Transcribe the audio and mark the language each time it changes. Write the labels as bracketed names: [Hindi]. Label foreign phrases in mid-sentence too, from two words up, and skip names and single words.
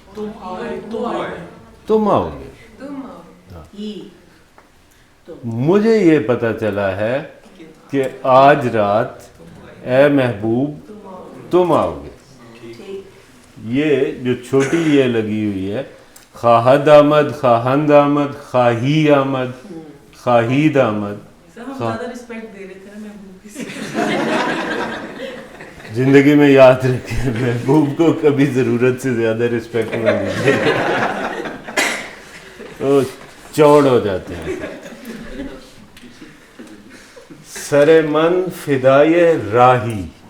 [Urdu] تم آؤ گے. مجھے یہ پتہ چلا ہے کہ آج رات اے محبوب تم آؤ گے. یہ جو چھوٹی یہ لگی ہوئی ہے, [Persian] خواہد آمد, خواہند آمد, خواہی آمد, خواہید آمد. [Urdu] سر ہم زیادہ رسپیکٹ دے رہے تھے نا محبوب کی. زندگی میں یاد رکھیں محبوب کو کبھی ضرورت سے زیادہ رسپیکٹ نہ دیجیے, تو چوڑ ہو جاتے ہیں. [Persian] سر من فدائے راہی.